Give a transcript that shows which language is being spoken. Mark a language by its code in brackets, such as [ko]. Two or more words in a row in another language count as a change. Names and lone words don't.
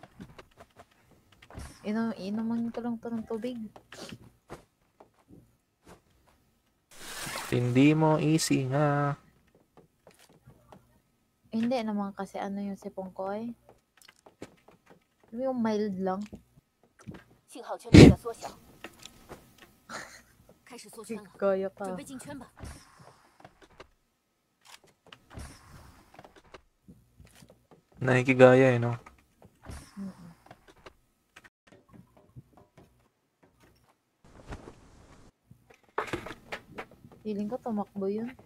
[tl] Inuman ko lang to ng tubig. Hindi mo easy nga. Hindi naman kasi ano yung sipon ko eh. Yung mild lang. [zh] 信号圈正在缩小，开始缩圈了， [tl] Kaya [zh] 准 [tl] pa. [zh] 备进圈吧。 [tl] Nakikigaya no? Mm-mm. Feeling ko tumakbo yun.